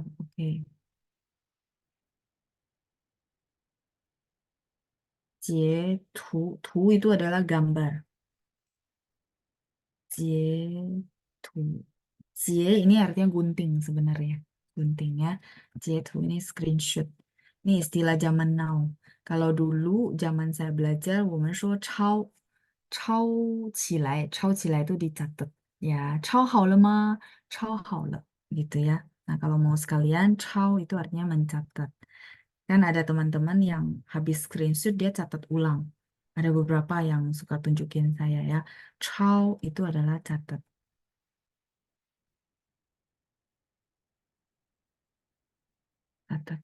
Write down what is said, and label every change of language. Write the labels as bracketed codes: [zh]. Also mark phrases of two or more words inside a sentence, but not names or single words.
[id] Oke, jietu, tu itu adalah gambar. Jietu, jie ini artinya gunting sebenarnya, gunting ya. Jietu ini screenshot. Ini istilah zaman now. Kalau dulu zaman saya belajar, [zh] 我们说抄起来 [id] itu dicatat. Ya, [zh] 抄好了吗? 抄好了, [id] gitu ya. Nah, kalau mau sekalian, 抄 itu artinya mencatat. Kan ada teman-teman yang habis screenshot dia catat ulang. Ada beberapa yang suka tunjukin saya ya. 抄 itu adalah catat. Catat.